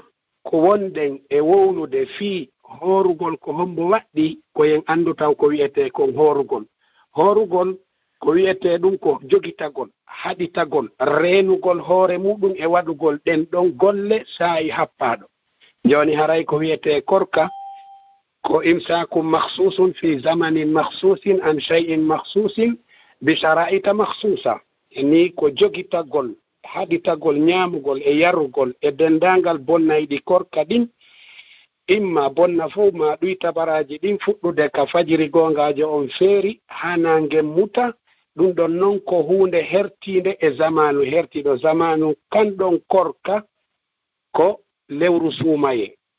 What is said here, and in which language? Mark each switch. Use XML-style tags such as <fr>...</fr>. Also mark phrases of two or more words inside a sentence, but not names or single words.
<ff>ko wonɗen e wowlude fii horugol ko hombo waɗɗi koyen andu taw ko wiyete kon horugol ko wiyete ɗum ko jogitagol haɗitagol renugol hoore muɗum e waɗugol ɗen ɗon golle saayi happaɗo joni haray ko wiyete korka ko</ff> <ar>إمساك مخصوص في زمن مخصوص عن شيء مخصوص بشرائط مخصوصة</ar> <ff>ni ko jogitagol haɗitagol ñamugol e yarugol e dendangal bonnayɗi korka ɗin imma bonna fof ma ɗuyta baraji ɗin fuɗɗude ka fajiri gongajo on feeri hana ngemmuta ɗum ɗon noon ko hunde hertinde e zamanu hertiɗo zamanu kanɗon korka ko lewru suumaye</ff>